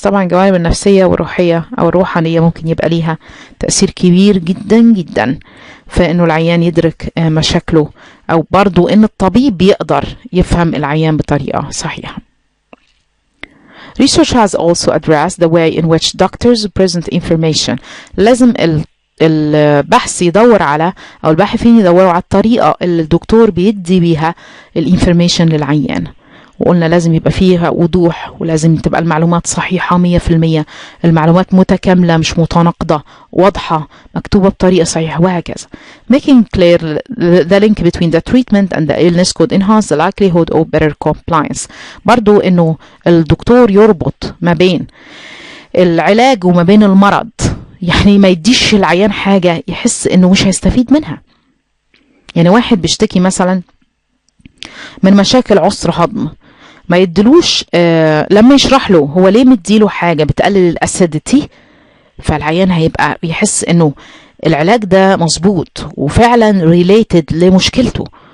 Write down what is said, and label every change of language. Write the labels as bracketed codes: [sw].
[ar] طبعا الجوانب النفسية والروحية أو الروحانية ممكن يبقى ليها تأثير كبير جدا جدا في إنه العيان يدرك مشاكله، أو برضو إن الطبيب يقدر يفهم العيان بطريقة صحيحة. [en] Research has also addressed the way in which doctors present information. [ar] لازم البحث يدور على، أو الباحثين يدوروا على الطريقة اللي الدكتور بيدي بيها الانفورميشن للعيان، وقلنا لازم يبقى فيها وضوح، ولازم تبقى المعلومات صحيحة 100%، المعلومات متكاملة مش متناقضة، واضحة، مكتوبة بطريقة صحيحة، وهكذا. [en] Making clear the link between the treatment and the illness could enhance the likelihood of better compliance. [ar] برضو إنه الدكتور يربط ما بين العلاج وما بين المرض، يعني ما يديش العيان حاجة يحس إنه مش هيستفيد منها. يعني واحد بيشتكي مثلا من مشاكل عسر هضم، ما يدلوش لما يشرح له هو ليه مديله حاجة بتقلل الأسيديتي، فالعيان هيبقى يحس إنه العلاج ده مظبوط وفعلا related لمشكلته.